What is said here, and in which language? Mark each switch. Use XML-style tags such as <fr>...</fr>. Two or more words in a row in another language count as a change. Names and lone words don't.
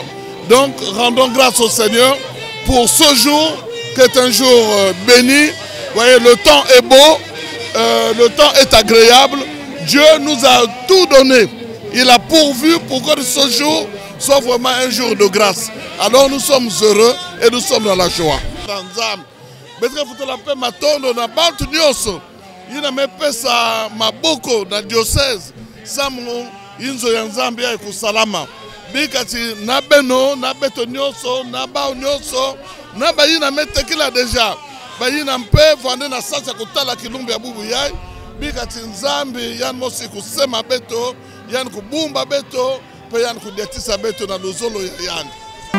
<fr>Donc rendons grâce au Seigneur pour ce jour qui est un jour béni. Vous voyez, le temps est beau, le temps est agréable. Dieu nous a tout donné. Il a pourvu pour que ce jour soit vraiment un jour de grâce. Alors nous sommes heureux et nous sommes dans la joie.</fr> <ktu>Ina mepesa maboko na diocese samu inzo ya Nzambe ya kusalama bikati na beno na beto nyoso na bao nyoso na bayina metekila deja bayina mpe vande na sasa kutala kilumbi ya bubu yai bikati Nzambe yan mosi kusema beto yan kubumba beto pe yan kudiatisa beto na luzolo ya yangi.</ktu>